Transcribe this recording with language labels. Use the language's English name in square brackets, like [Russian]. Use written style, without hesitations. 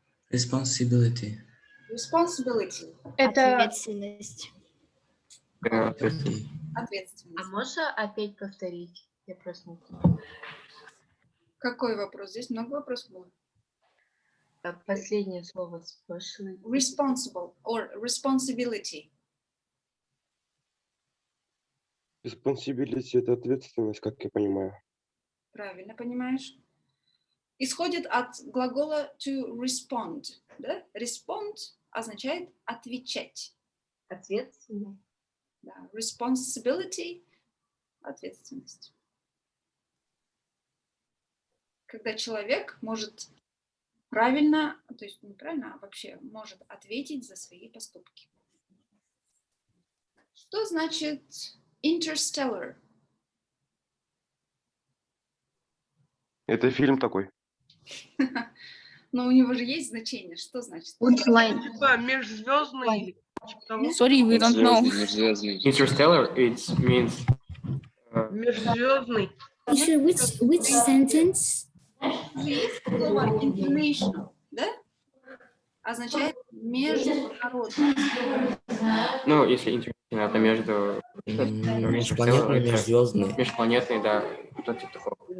[English] Responsibility. Responsibility. [Russian] Это Ответственность. Окей. Ответственность. можно опять повторить? Я просто не Какой вопрос? Здесь много вопросов было. Последнее слово спрашиваю. [English] Responsible or responsibility. [Russian] Responsibility — это ответственность, как я понимаю. Правильно понимаешь? Исходит от глагола to respond. Да? Respond означает отвечать. Ответственность. Да. Responsibility – ответственность. Когда человек может правильно, то есть не правильно, а вообще может ответить за свои поступки. Что значит interstellar? Это фильм такой. Но у него же есть значение. Что значит? Межзвездный. [English] Sorry, we don't know. [Russian] Межзвездный. [English] Interstellar, it means [Russian] Межзвездный. [English] Teacher, which sentence? [Russian] Есть слово international, да? Означает международный. ну, если international, это между... Межпланетный, межзвездный. Межпланетный, да. Что-то типа такого.